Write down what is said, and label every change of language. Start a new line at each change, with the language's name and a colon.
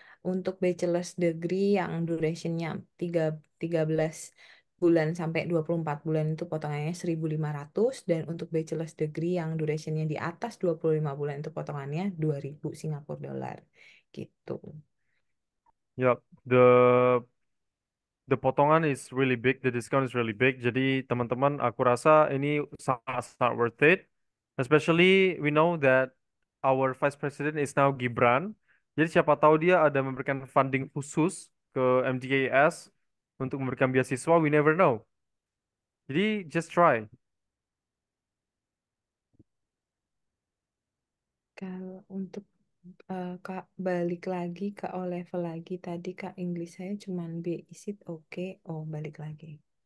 Indonesian: Untuk bachelor's degree yang durationnya 13 bulan sampai 24 bulan itu potongannya 1.500 dan untuk bachelor's degree yang durationnya di atas 25 bulan itu potongannya 2.000 Singapura dolar gitu.
English: Ya, the potongan is really big, the discount is really big.
Indonesian: Jadi teman-teman, aku rasa ini sangat-sangat worth it.
English: Especially we know that our Vice President is now Gibran.
Indonesian: Jadi siapa tahu dia ada memberikan funding khusus ke MDAS untuk memberikan beasiswa,
English: we never know. Jadi just try.
Indonesian: Kalau untuk Kak balik lagi ke O level lagi tadi Kak Inggris saya cuman B
English: is it
Indonesian: oke. Oh balik lagi.